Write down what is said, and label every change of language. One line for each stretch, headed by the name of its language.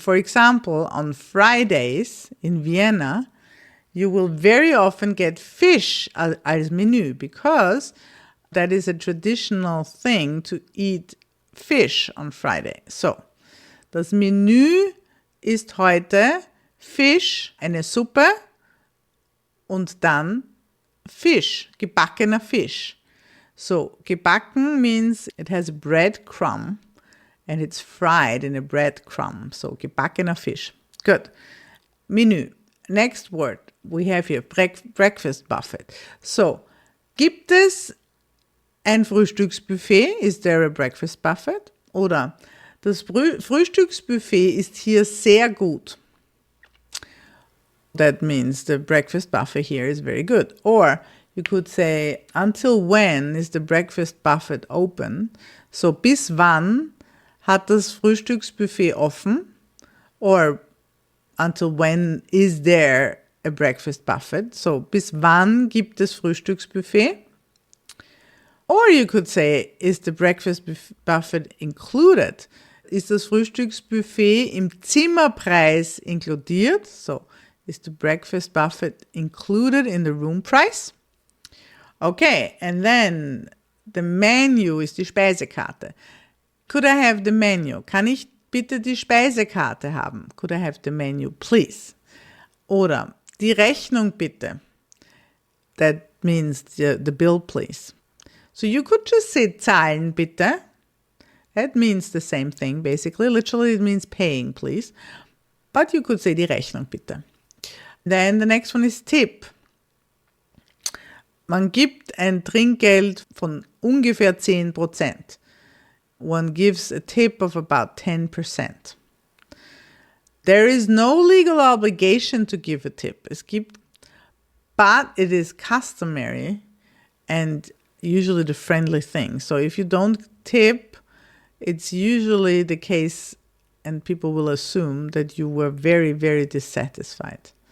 English: For example, on Fridays in Vienna, you will very often get fish as menu because that is a traditional thing to eat fish on Friday.
German: So, das Menü ist heute Fisch, eine Suppe und dann Fisch, gebackener Fisch.
English: So, gebacken means it has a bread crumb and it's fried in a bread crumb.
German: So, gebackener Fisch. Good. Menü.
English: Next word we have here, breakfast buffet.
German: So, gibt es ein Frühstücksbuffet?
English: Is there a breakfast buffet?
German: Oder das Frühstücksbuffet ist hier sehr gut.
English: That means the breakfast buffet here is very good. Or you could say, until when is the breakfast buffet open?
German: So, bis wann hat das Frühstücksbuffet offen?
English: Or, until when is there a breakfast buffet?
German: So, bis wann gibt es Frühstücksbuffet?
English: Or you could say, is the breakfast buffet included?
German: Ist das Frühstücksbuffet im Zimmerpreis inkludiert?
English: So, is the breakfast buffet included in the room price? Okay, and then the menu
German: ist die Speisekarte.
English: Could I have the menu?
German: Kann ich bitte die Speisekarte haben?
English: Could I have the menu, please?
German: Oder die Rechnung bitte.
English: That means the bill, please. So you could just say
German: zahlen bitte.
English: That means the same thing, basically. Literally, it means paying, please. But you could say
German: die Rechnung bitte.
English: Then the next one is tip.
German: Man gibt ein Trinkgeld von ungefähr 10%.
English: One gives a tip of about 10%. There is no legal obligation to give a tip. But it is customary and usually the friendly thing. So if you don't tip, it's usually the case and people will assume that you were very, very dissatisfied.